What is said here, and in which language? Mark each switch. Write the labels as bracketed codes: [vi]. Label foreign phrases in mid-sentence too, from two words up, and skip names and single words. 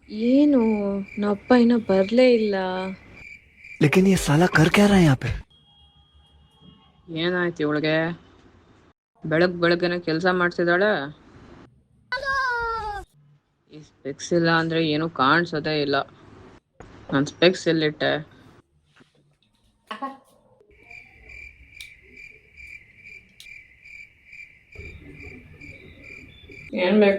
[kn] ಏನು ನಮ್ಮಪ್ಪ ಇನ್ನೂ ಬರಲೇ ಇಲ್ಲ. [hi] लेकिन ये साला कर क्या रहा है यहाँ पे? [kn] ಏನಾಯ್ತು ಇವಳಿಗೆ? ಬೆಳಗ್ಗೆನೆ ಕೆಲಸ ಮಾಡ್ತಿದ್ದಾಳೆ. ಈ ಸ್ಪೆಕ್ಸ್ ಇಲ್ಲ ಅಂದ್ರೆ ಏನು ಕಾಣಿಸೋದೇ ಇಲ್ಲ. ನಾನು ಸ್ಪೆಕ್ಸ್ ಎಲ್ಲಿಟ್ಟೆ? ಏನ್ ಬೇಕು?